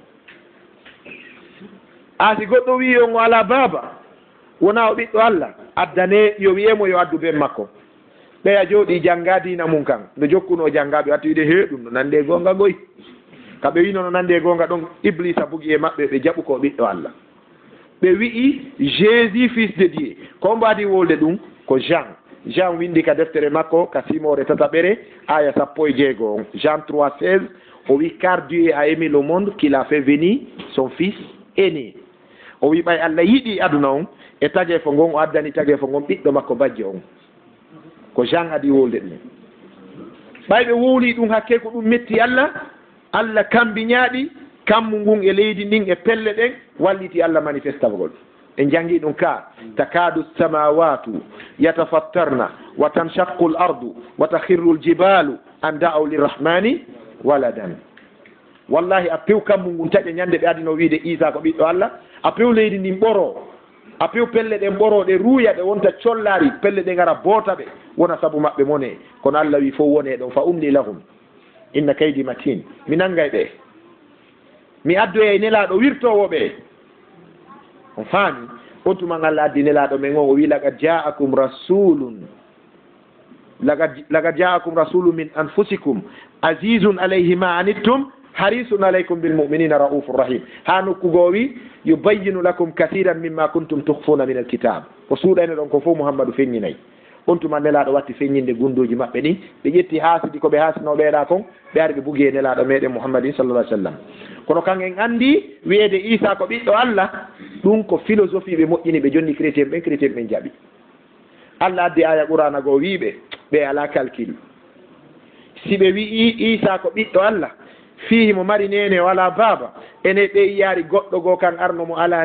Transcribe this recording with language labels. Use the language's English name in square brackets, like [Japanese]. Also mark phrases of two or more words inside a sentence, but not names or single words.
[Fula] asi goɗɗo wi on o ala baba wona o ɓiɗɗo Allah addane yo wiyemo yo addu ben makko ɓeya jooɗi jangga dina mum kan nde jokkuno janggaɓe watti wiide he ɗum no nande gonga goy kamɓe wino no nande gonga ɗon Iblisa bugi e maɓɓe ɓe jaɓu ko ɓiɗɗo Allah ɓe wi'i [French] Jésus fils de Dieu [Fula] ko mbadi wolde ɗum ko Jean windi ka deftere makko ka simore tataɓere aya 16 on Jean 3:16 o wi [French] car Dieu a aimé le monde qu'il a fait venir son fils aîné [Fula] o wi ɓay Allah yiɗi aduna on e tagee fo ngon o addani tagee fo ngon ɓiɗɗo makko bajje on ko Jean adi wolde ɗum ɓayɓe wowli ɗum hakke ko ɗum metti Allah kambiñaaɗi kammu ngun e leydi ndin e pelle ɗen walliti Allah manifestagol en jangi ɗum ka [Arabic] تكاد السماوات يتفطرن وتنشق الأرض وتخر الجبال أن دعوا للرحمن ولدا والله [Fula] a pew kammu ngun taƴa ñande ɓe adino wiide Isa ko ɓiɗɗo Allah a pew leydi ndin ɓoro a pew pelle ɗen ɓoroɗe ruuya ɗe wonta collari pelle ɗe ngara boota ɓe wona sabu maɓɓe mone kono Allah wi fof wone ɗon [Arabic] فأملي لهم إن كيدي متين [Fula] mi nangay ɓe mi addoya e nelaɗo wirtowo ɓe on faami on tuman Allah addi nelaɗo men on o wi [Arabic] لقد جاءكم رسول من أنفسكم عزيز عليه ما عنتم حريص عليكم بالمؤمنين رؤوف رحيم [Fula] ha nokkugo wi [Arabic] يبين لكم كثيرا مما كنتم تخفون من الكتاب [Fula] o suuɗani ɗon ko fof Muhammadu feññinayi on tuma nelaɗo watti feññinde gunduji maɓɓe ɗin ɓe ƴetti haasidi ko ɓe haasino ɓeeɗa kon ɓe ari ɓe bugi e nelaɗo meɗen Muhammadin [Arabic] صلى الله سلم [Fula] kono kan en andi wiyeede Isa ko ɓiɗɗo Allah ɗum ko philosophie ɓe moƴƴini ɓe jonni chrétien ɓen jaɓi Allah addi aya qur'ana goo wiɓe ɓe ala calcul si ɓe wi'i Isa ko ɓiɗɗo Allah fihi mo mari nene wala baba ene ɓe yaari goɗɗo goo kan arno mo ala